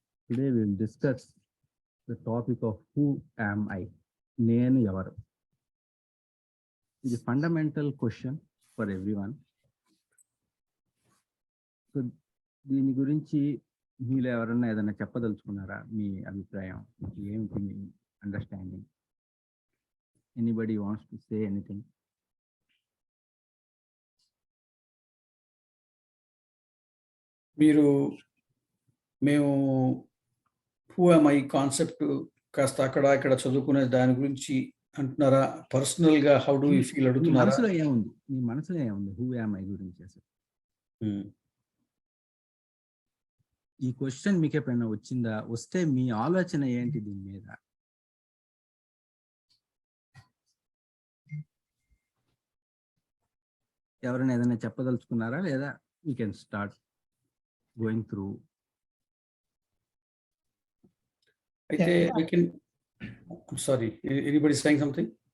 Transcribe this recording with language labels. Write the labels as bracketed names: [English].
[English] Today we will discuss the topic of who am I? NenuEvaru. It is a fundamental question for everyone. [Telugu] So దీని గురించి మీలో ఎవరన్నా ఏదైనా చెప్పదలుచుకున్నారా? మీ అభిప్రాయం ఏమిటి? [English] మీ understanding? Anybody wants to say anything? [Telugu] మేము [English] who am I [Telugu] concept కాస్త అక్కడ ఇక్కడ చదువుకునే దాని గురించి అంటున్నారా? పర్సనల్ గా [English] how do you feel [Telugu] అడుగుతున్నారా? మీ మనసులో ఏముంది [English] who am I [Telugu] గురించి? అసలు ఈ క్వశ్చన్ మీకు ఎప్పుడైనా వచ్చిందా? వస్తే మీ ఆలోచన ఏంటి దీని మీద? ఎవరైనా ఏదైనా చెప్పదలుచుకున్నారా? లేదా [English] We can start going through. I'm sorry, anybody saying something?